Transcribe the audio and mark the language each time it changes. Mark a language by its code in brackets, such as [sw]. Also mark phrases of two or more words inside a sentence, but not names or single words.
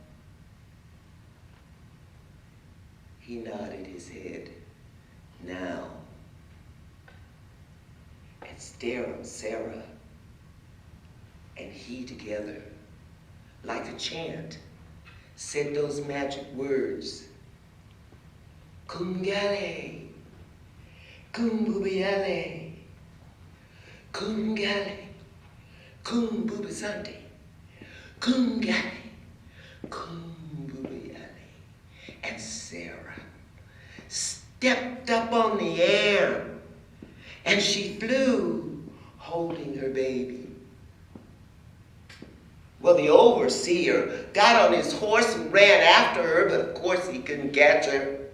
[en] He nodded his head. "Now." And Sarah and he together, like a chant, said those magic words. "Kumgale, kumbubiale, kumgale, kumbubisante, kumgale, kumbubiale." And Sarah stepped up on the air and she flew, holding her baby. Well, the overseer got on his horse and ran after her, but of course he couldn't catch her.